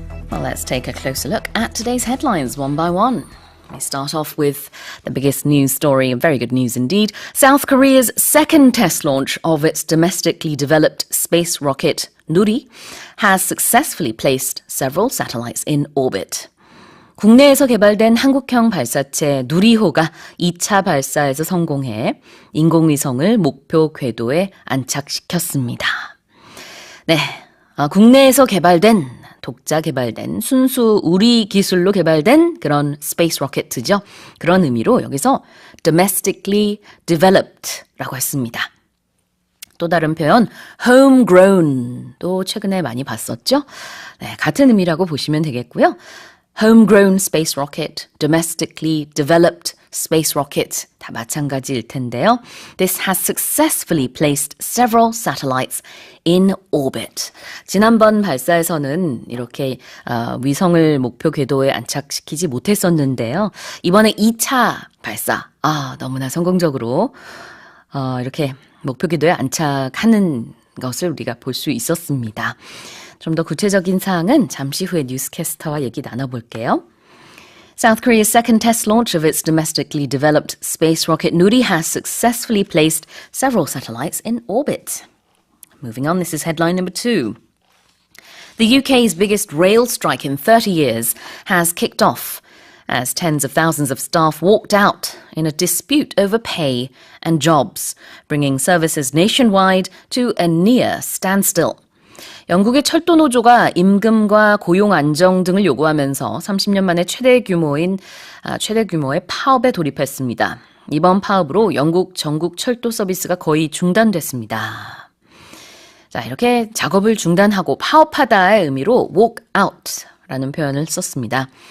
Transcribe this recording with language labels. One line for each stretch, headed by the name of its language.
English: Well, let's take a closer look at today's headlines one by one. We start off with the biggest news story, very good news indeed. South Korea's second test launch of its domestically developed space rocket Nuri has successfully placed several satellites in orbit.
Korean: 국내에서 개발된 한국형 발사체 누리호가 2차 발사에서 성공해 인공위성을 목표 궤도에 안착시켰습니다. 네, 국내에서 개발된 독자 개발된 순수 우리 기술로 개발된 그런 스페이스 로켓이죠. 그런 의미로 여기서
English: domestically developed
Korean: 라고 했습니다. 또 다른 표현 homegrown도 최근에 많이 봤었죠. 네, 같은 의미라고 보시면 되겠고요.
English: homegrown space rocket, domestically developed space rocket
Korean: 다 마찬가지일 텐데요.
English: This has successfully placed several satellites in orbit.
Korean: 지난번 발사에서는 이렇게 위성을 목표 궤도에 안착시키지 못했었는데요. 이번에 2차 발사, 너무나 성공적으로 이렇게 목표 궤도에 안착하는 것을 우리가 볼 수 있었습니다. 좀 더 구체적인 사항은 잠시 후에 뉴스캐스터와 얘기 나눠볼게요.
English: South Korea's second test launch of its domestically developed space rocket Nuri has successfully placed several satellites in orbit. Moving on, this is headline number 2. The UK's biggest rail strike in 30 years has kicked off as tens of thousands of staff walked out in a dispute over pay and jobs, bringing services nationwide to a near standstill.
Korean: 영국의 철도 노조가 임금과 고용 안정 등을 요구하면서 30년 만에 최대 규모의 파업에 돌입했습니다. 이번 파업으로 영국 전국 철도 서비스가 거의 중단됐습니다. 자, 이렇게 작업을 중단하고 파업하다의 의미로
English: walk out
Korean: 라는 표현을 썼습니다.